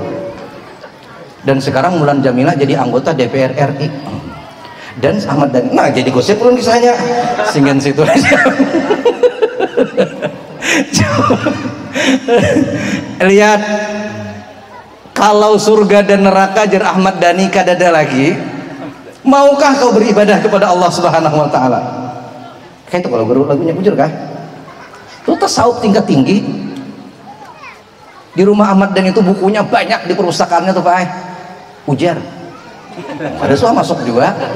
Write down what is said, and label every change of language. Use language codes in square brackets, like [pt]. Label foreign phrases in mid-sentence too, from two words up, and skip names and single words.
[id] Dan sekarang Mulan Jamila jadi anggota DPR RI. [bjn] Dan Ahmad Dhani, nah jadi gosip belum kisahnya, singgan situ aja. [id] Lihat, kalau surga dan neraka jar Ahmad Dhani kadada lagi, maukah kau beribadah kepada Allah [ar] Subhanahu wa taala? [id] Kayak itu kalau guru lagunya bujur kah? Itu tasawuf tingkat tinggi. Di rumah Ahmad Dhani itu bukunya banyak di perpustakaannya tuh Pak. Ujar. Ada soal masuk juga.